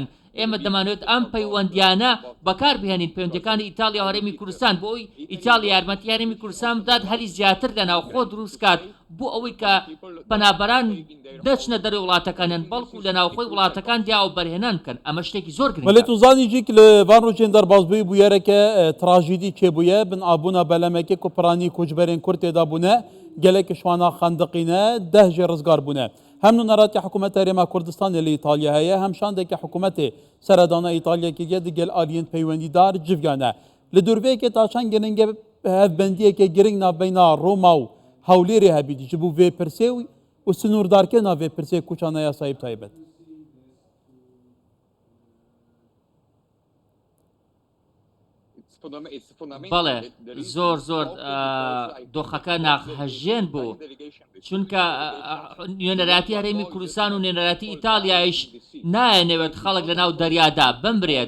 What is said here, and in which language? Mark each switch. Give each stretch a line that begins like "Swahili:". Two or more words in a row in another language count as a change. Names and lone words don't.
Central Kurdish: ئێمە دەمانوێت ئەم پەیوەندیانە بەکار بهێنین، پەیوەندیەکانی ئیتالیا و هەرێمی کوردستان، بۆ ئەوی ئیتالیا یارمەتی هەرێمی کوردستان بدات هەلی زیاتر لە ناوخۆ دروست کات، بۆ ئەوەی کە پەنابەران نەچنە دەروی وڵاتەکانیان بەڵکو لە ناوخۆی وڵاتەکان دیاوە بەرهێنان بکەن. ئەمە شتێکی زۆر گرنگە.
Kurdish: ولی تو زانیجی لە van rojên derbasbûyî bûyereke trajîdî çêbûye bin abûna belemekê ku piranî koçberên Kurd têda bûne gelek şwana xendiqîne 10 jê rizgar bûne. Hem nûneratiya hikûmeta Herêma Kurdistanê li İtalya heye, hem şandeke hikûmetê seredana İtalya kiriye di gel aliyên peywendîdar civyan e. Li dûrveyekê ta çend giringe hevbendiyeke giring navbeyna Roma û Hewlêrê hebî ji bo vê pirsê û sinûrdarkirina vê pirsê kûçana yasayî bi taybet.
Central Kurdish: بەڵێ زۆر زۆر دۆخەکە ناخەژێن بوو، چونکە نوێنەراتی هەرێمی کوردستان و نوێنەراتی ئیتالیایش نایەنەوێت خەڵک لە ناو دەریادا بمرێت.